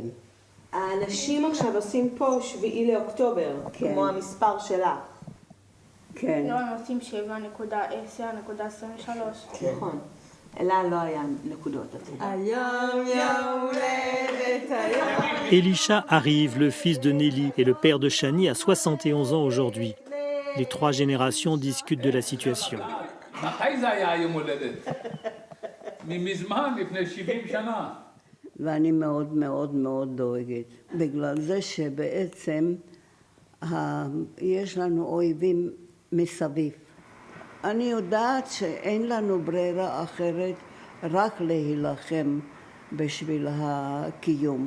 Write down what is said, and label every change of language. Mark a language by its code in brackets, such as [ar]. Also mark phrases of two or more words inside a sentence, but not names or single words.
[he] האנשים עכשיו עושים פה 7 לאוקטובר, כמו המספר שלה. כן. לא, הם עושים 7.10.23. נכון. לה לא היה נקודות. היום יום הולדת היום. [fr] Elisha arrive, le fils de Nelly et le père de Shani, a 71 ans aujourd'hui. Les 3 générations discutent de la situation. [he] מתי זה היה היום הולדת? מזמן, לפני 70 שנה. ואני מאוד מאוד מאוד דואגת. בגלל זה שבעצם יש לנו אויבים מסביב. אני יודעת שאין לנו ברירה אחרת רק להילחם בשביל הקיום.